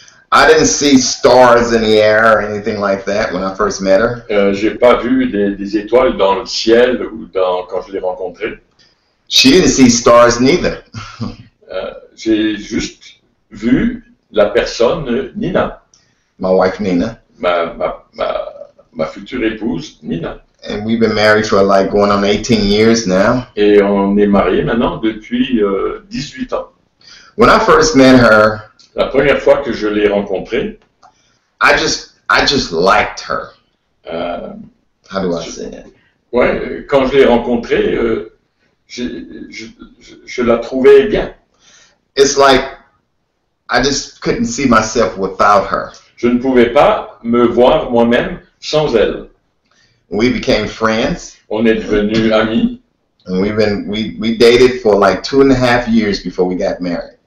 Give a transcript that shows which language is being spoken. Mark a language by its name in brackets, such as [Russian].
[English] I didn't see stars in the air or anything like that when I first met her. [French] j'ai pas vu des étoiles dans le ciel ou quand je l'ai rencontrée. [English] She didn't see stars neither. [French] J'ai juste vu la personne Nina, [English] My wife Nina, [French] ma future épouse Nina. [English] and we've been married for like going on 18 years now. [French] Et on est mariés maintenant depuis 18 ans. [English] When I first met her, [French] La première fois que je l'ai rencontrée, [English] I just liked her. How do I [French] Je- [English] say it? [French] ouais, quand je l'ai rencontrée, je la trouvais bien. [English] It's like I just couldn't see myself without her. [French] Je ne pouvais pas me voir moi-même sans elle. [English] We became friends, [French] On est devenus amis. [English] and we dated for like 2.5 years before we got married.